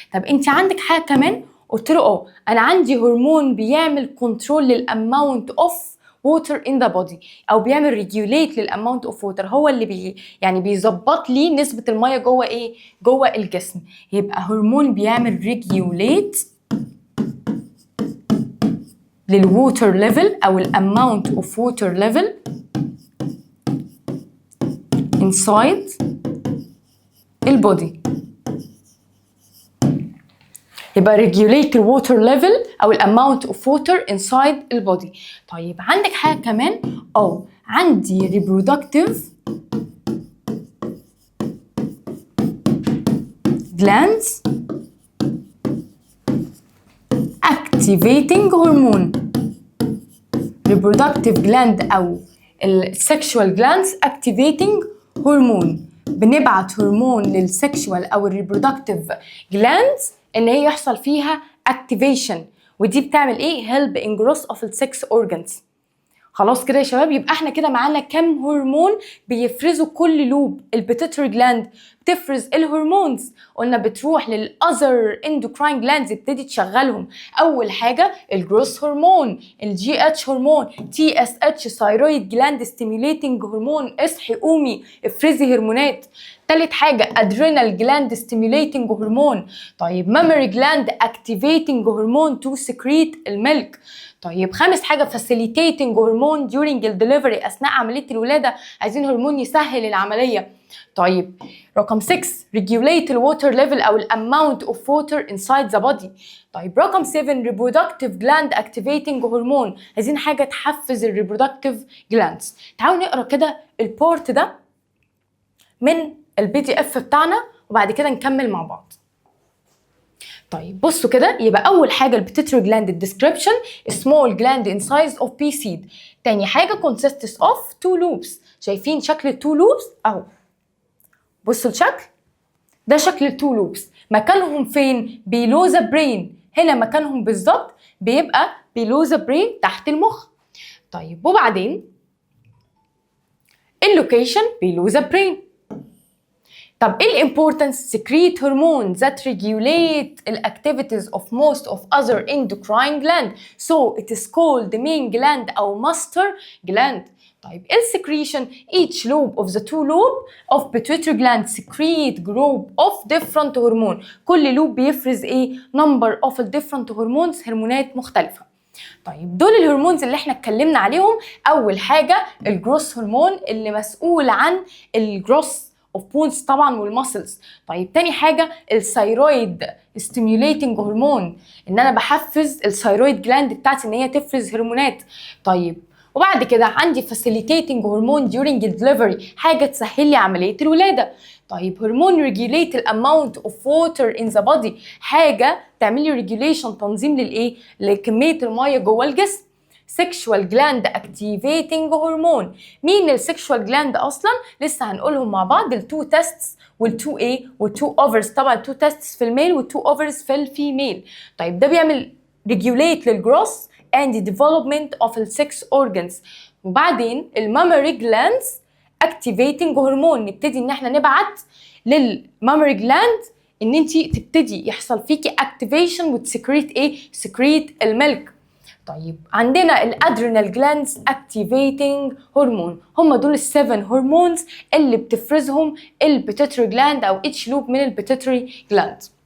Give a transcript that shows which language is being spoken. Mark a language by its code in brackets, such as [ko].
[ar] طب انت عندك حاجه كمان؟ قلت له انا عندي هرمون بيعمل كنترول للاماونت اوف [en] water in the body، [ar] او بيعمل ريجوليت للاماونت اوف ووتر، هو اللي يعني بيظبط لي نسبه الميه جوه ايه؟ جوه الجسم. يبقى هرمون بيعمل ريجوليت للووتر ليفل او الاماونت اوف ووتر ليفل inside البودي. [en] يبقى regulate the water level أو amount of water inside البودي. [ar] طيب عندك حاجة كمان، عندي [en] reproductive glands activating hormone. reproductive gland أو sexual glands activating hormone. [ar] بنبعت هرمون للسكشوال أو reproductive glands إن هي يحصل فيها activation، ودي بتعمل إيه؟ [en] help in growth of the sex organs. [ar] خلاص كده يا شباب، يبقى احنا كده معانا كام هرمون بيفرزوا كل لوب. البيتيوتري جلاند بتفرز الهرمونز، قلنا بتروح للاذر اندوكراين جلاندز يبتدي تشغلهم. اول حاجه الجروث هرمون، الجي اتش هرمون، تي اس اتش ثايرويد جلاند ستيميوليتنج هرمون، اصحي قومي افرزي هرمونات. تالت حاجة adrenal gland stimulating هرمون. [en] طيب mammary gland activating hormone to secrete الملك. [ar] طيب خامس حاجة facilitating هرمون [en] during the delivery [ar] أثناء عملية الولادة، عايزين هرمون يسهل العملية. [en] طيب رقم 6 regulate the water level أو amount of water inside the body. [ar] طيب رقم 7 reproductive gland activating هرمون، عايزين حاجة تحفز reproductive glands. تعالوا نقرأ كده البورت ده من الPDF بتاعنا وبعد كده نكمل مع بعض. طيب بصوا كده، يبقى أول حاجة البيتيوتري جلاند description [en] small gland in size of pea seed. تاني حاجة consists of 2 loops. [ar] شايفين شكل ال 2 loops أهو، بصوا الشكل ده شكل ال 2 loops. مكانهم فين؟ [en] below the brain. [ar] هنا مكانهم بالظبط بيبقى [en] below the brain [ar] تحت المخ. طيب وبعدين اللوكيشن [en] below the brain. [ar] طب ايه الامبورتنس؟ [en] secrete hormones that regulate the activities of most of other endocrine gland, so it is called the main gland أو master gland. [ar] طيب السكريشن [en] each lobe of the 2 lobe of pituitary gland secrete group of different hormone. [ar] كل لوب بيفرز ايه؟ number of different hormones، هرمونات مختلفة. طيب دول الهرمونز اللي احنا اتكلمنا عليهم. اول حاجة الجروس هرمون اللي مسؤول عن الجروس of bones طبعا والمسلز. طيب تاني حاجة الثايرويد stimulating هرمون، ان انا بحفز الثايرويد جلاند بتاعتي ان هي تفرز هرمونات. طيب وبعد كده عندي facilitating هرمون during delivery، حاجة تسهل لي عملية الولادة. طيب هرمون [en] regulate the amount of water in the body، [ar] حاجة تعمل لي regulation تنظيم للايه؟ لكمية المية جوه الجسم. [en] sexual gland activating hormone. [ar] مين السكشوال جلاند اصلا؟ لسه هنقولهم مع بعض، التو تيستس والتو ايه والتو اوفرز. طبعا التو تيستس في الميل والتو اوفرز في الفيميل. طيب ده بيعمل [en] regulate للجروث and the development of the sex organs. [ar] وبعدين المامري جلاندز activating هرمون، نبتدي ان احنا نبعت للمامري جلاند ان انت تبتدي يحصل فيكي activation وتسكريت ايه؟ سكريت الملك. طيب عندنا الادرينال جلاندز اكتيفيتنج هرمون، هم دول ال7 هرمونز اللي بتفرزهم البيتيوتري جلاند او اتش لوب من البيتيوتري جلاند.